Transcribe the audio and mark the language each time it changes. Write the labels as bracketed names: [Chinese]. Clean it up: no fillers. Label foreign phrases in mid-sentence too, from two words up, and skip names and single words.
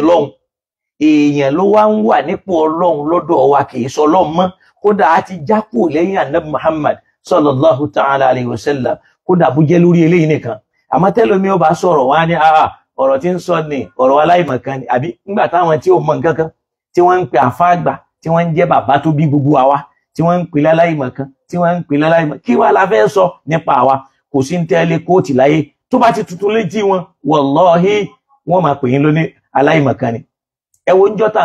[Yoruba] lọ́hùn èèyàn ló wá ń wà nípò Ọlọ́run lọ́dọ̀ wa kì í sọ Ọlọ́run mọ́ kódà á ti jápò lẹ́yìn Ànábì Muhammad [Arabic] صلى الله تعالى عليه وسلم [Yoruba] kódà bó jẹ́ lórí eléyìí nìkan àmọ́ tẹ́lómi ó bá sọ̀rọ̀ wá ní ọ̀rọ̀ tí ń sọ ní ọ̀rọ̀ aláìmọ̀kan ni àbí nígbà táwọn tí ó mọ nǹkan kan tí wọ́n ń pè àfá àgbà tí wọ́n ń jẹ́ bàbá tó bí gbogbo àwa tí wọ́n ń pè láláìmọ̀kan tí wọ́n ń pè láláìmọ̀kan kí wá la fẹ́ sọ nípa àwa kò sí ń tẹ́lẹ̀ kóòtì láyé tó bá ti tuntun létí wọn wallahi wọ́n máa pè yín lóní aláìmọ̀kan ni ẹ wo níjọ́ tá à ń